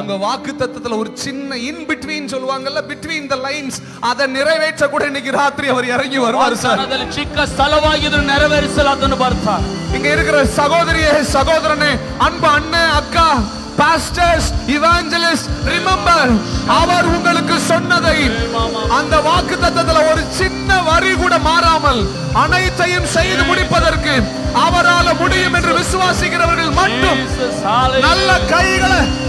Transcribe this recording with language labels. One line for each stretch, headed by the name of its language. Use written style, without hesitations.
Tamil: உங்க வாக்குத்தத்தத்துல ஒரு சின்ன இன் பிட்வீன் சொல்லுவாங்கல்ல,
English: between the lines,
Tamil: அதை நிறைவேற்ற கூட இன்னைக்கு ராத்திரி அவர் இறங்கி வருவார் சார்.
Kannada: ಅದರಲ್ಲಿ ಚಿಕ್ಕ ಸ್ಥಳವಾಗಿದ್ರು ನೆರವೇರಿಸಲು ಅದನ್ನು ಬರ್ತಾರೆ.
Tamil: இங்க இருக்கிற சகோதரியே, சகோதரனே, அன்பு அண்ணன், அக்கா, பாஸ்டர்ஸ், இவாஞ்சலிஸ்ட், ரிமெம்பர், அவர் உங்களுக்கு சொன்னதை அந்த வாக்குத்தத்தத்துல ஒரு சின்ன வரி கூட மாறாமல் அனைத்தையும் செய்து முடிப்பதற்கு அவரால் முடியும் என்று விசுவாசிக்கிறவர்கள் மட்டும் நல்ல கைகளை